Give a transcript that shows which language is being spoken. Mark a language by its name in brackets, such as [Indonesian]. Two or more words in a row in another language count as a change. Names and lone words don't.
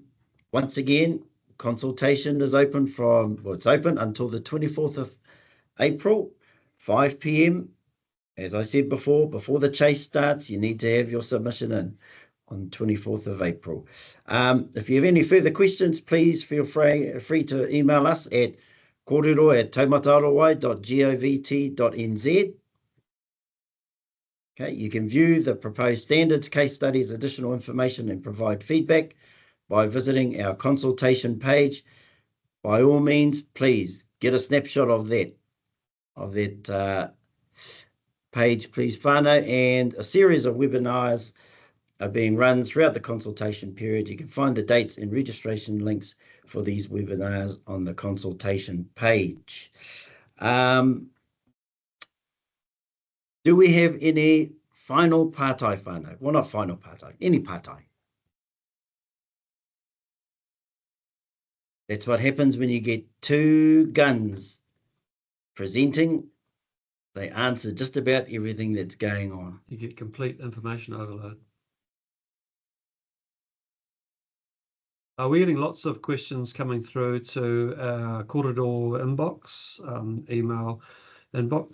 [English] Once again, consultation is open it's open until the 24th of April, 5 p.m. As I said before the chase starts, you need to have your submission in on 24th of April. If you have any further questions, please feel free to email us at kōrero@taumatarawai.govt.nz. Okay, you can view the proposed standards, case studies, additional information, and provide feedback by visiting our consultation page. By all means, please get a snapshot of that page, please, whānau, and a series of webinars are being run throughout the consultation period. You can find the dates and registration links for these webinars on the consultation page. Do we have any final [Māori] pātai whānau? [English] Well, not final pātai, any pātai. That's what happens when you get two guns presenting. They answer just about everything that's going on. You get complete information overload. We're getting lots of questions coming through to our Kōrero inbox, email inbox.